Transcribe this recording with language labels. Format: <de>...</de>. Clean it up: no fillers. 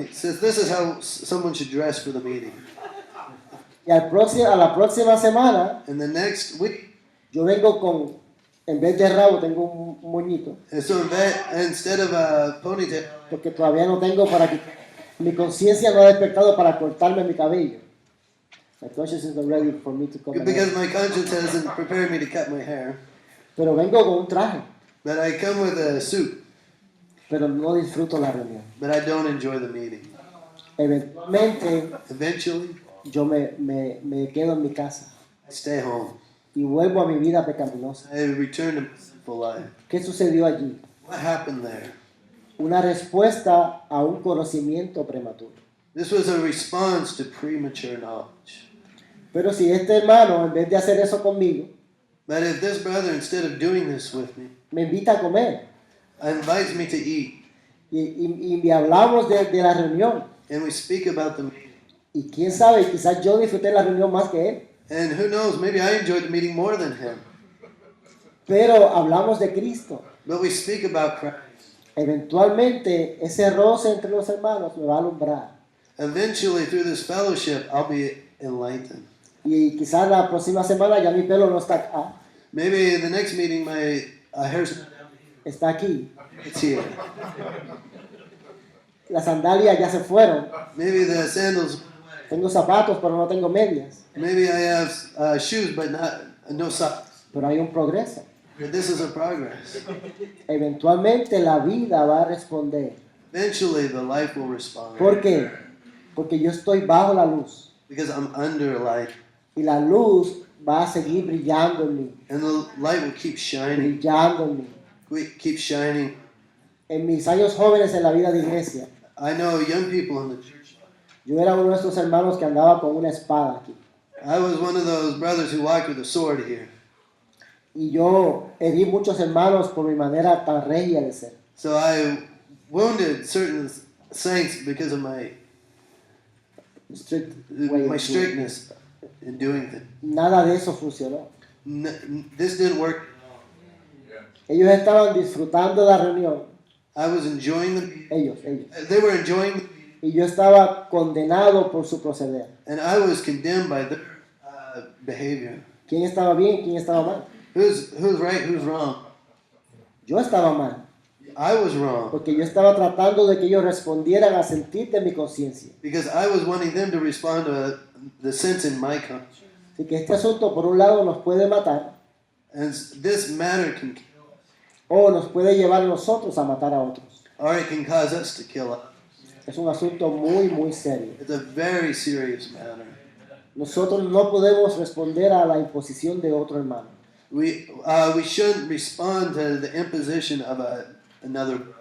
<en>he says, this is how someone should dress for the meeting.</en> <es>Y a la próxima semana,</es> <en>And the next week,</en> <es>yo vengo con, en vez de rabo, tengo un moñito,</es> <en>and so instead of a ponytail,</en> <es>porque todavía no tengo para que mi conciencia no ha despertado para cortarme mi cabello.</es> <en>My conscience isn't ready for me to cut my because hair. my conscience hasn't prepared me to cut my hair,</en> <es>Pero vengo con un traje,</es> <en>but I come with a suit,</en> <es>pero no disfruto la reunión.</es> <en>but I don't enjoy the meeting.</en> <es>Eventualmente</es> <en>Eventually,</en> <es>yo me quedo en mi casa</es> <en>I stay home.</en> <es>y vuelvo a mi vida pecaminosa.</es> <en>I return to my sinful life.</en> <es>¿Qué sucedió allí?</es> <en>What happened there?</en> <es>Una respuesta a un conocimiento prematuro.</es> <en>This was a response to premature knowledge.</en> <es>Pero si este hermano, en vez de hacer eso conmigo,</es> <en>But if this brother, instead of doing this with me,</en> <es>me invita a comer</es> <en>invites me to eat,</en> <es>y hablamos de la reunión,</es> <en>and we speak about the meeting,</en> <es>y quién sabe, quizás yo disfruté la reunión más que él,</es> <en>and who knows, maybe I enjoyed the meeting more than him,</en> <es>pero hablamos de Cristo.</es> <en>but we speak about Christ.</en> <es>Eventualmente ese roce entre los hermanos me va a alumbrar.</es> <en>Eventually, through this fellowship, I'll be enlightened.</en> <es>Y quizás la próxima semana ya mi pelo no está acá,</es> <en>Maybe the next meeting, my hair's</en> <es>está aquí.</es> <en>it's here.</en> <es>Las sandalias ya se fueron.</es> <en>Maybe the sandals.</en> <es>Tengo zapatos, pero no tengo medias.</es> <en>Maybe I have shoes, but no socks.</en> <es>Pero hay un progreso.</es> <en>But this is a progress.</en> <es>Eventualmente la vida va a responder.</es> <en>Eventually, the life will respond.</en> <es>¿Por qué? Porque yo estoy bajo la luz.</es> <en>Because I'm under light,</en> <es>Y la luz va a seguir brillando en mí.</es> <en>and the light will keep shining.</en> <es>Brillando en mí.</es> <en>Keep shining.</en> <es>En mis años jóvenes en la vida de iglesia,</es> <en>I know young people in the church.</en> <es>yo era uno de estos hermanos que andaba con una espada aquí.</es> <en>I was one of those brothers who walked with a sword here.</en> <es>Y yo herí muchos hermanos por mi manera tan regia de ser.</es> <en>So I wounded certain saints because of my Strict way of doing. strictness in doing things.</en> <es>Nada de eso funcionó.</es> <en>This didn't work.</en> <es>Ellos estaban disfrutando la reunión.</es> <en>I was enjoying them.</en> <es>Ellos.</es> <en>They were enjoying,</en> <es>Y yo estaba condenado por su proceder.</es> <en>and I was condemned by their behavior.</en> <es>¿Quién estaba bien? ¿Quién estaba mal?</es> <en>Who's right? Who's wrong?</en> <es>Yo estaba mal.</es> <en>I was wrong</en> <es>Porque yo estaba tratando de que ellos respondieran a sentir de mi conciencia.</es> <en>because I was wanting them to respond to the sense in my conscience.</en> <es>Así que este asunto, por un lado, nos puede matar</es> <en>And this matter can kill us,</en> <es>o nos puede llevar a nosotros a matar a otros.</es> <en>or it can cause us to kill us.</en> <es>Es un asunto muy, muy serio.</es> <en>It's a very serious matter.</en> <es>Nosotros no podemos responder a la imposición de otro hermano.</es> <en>We shouldn't respond to the imposition of another.</en>